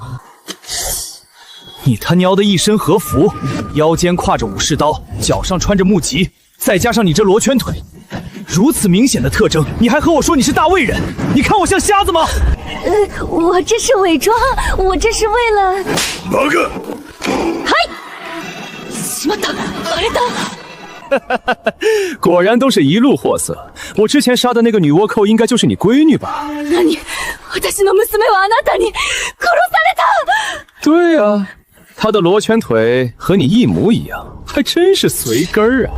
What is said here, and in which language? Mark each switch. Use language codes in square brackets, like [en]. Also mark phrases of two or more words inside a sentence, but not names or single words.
[zh] 你他娘的一身和服，腰间挎着武士刀，脚上穿着木屐，再加上你这罗圈腿，如此明显的特征，你还和我说你是大魏人？你看我像瞎子吗？我这是伪装，我这是为了…… 哪个？ [ja] 嗨！ しまった，バレた。 [zh] 果然都是一路货色。我之前杀的那个女倭寇，应该就是你闺女吧？ [ja] 何？私の娘はあなたに殺された。 [zh] 对啊，她的罗圈腿和你一模一样，还真是随根儿啊！